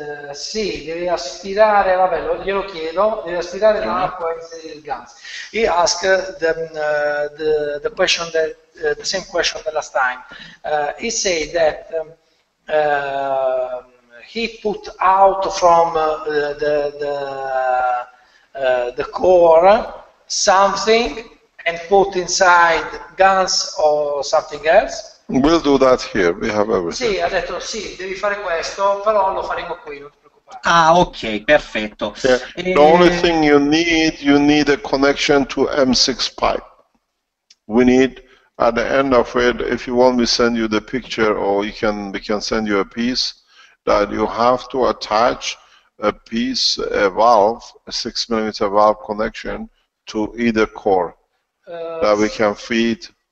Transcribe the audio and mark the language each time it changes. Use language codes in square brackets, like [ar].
[it] Sì, devi aspirare, vabbè, glielo chiedo, devi aspirare l'acqua e inserire il gas. [en] He asked the question the same question the last time. He said that he put out from the core something and put inside gas or something else. We'll do that here. We have everything. [it] Sì, ha detto sì, devi fare questo, però lo faremo qui, non ti preoccupare. Ah, ok, perfetto. [en] Yeah. The only thing you need a connection to M6 pipe. We need at the end of it, if you want me to send you the picture, or we can send you a piece that you have to attach a valve, a 6mm valve connection to either core that we can feed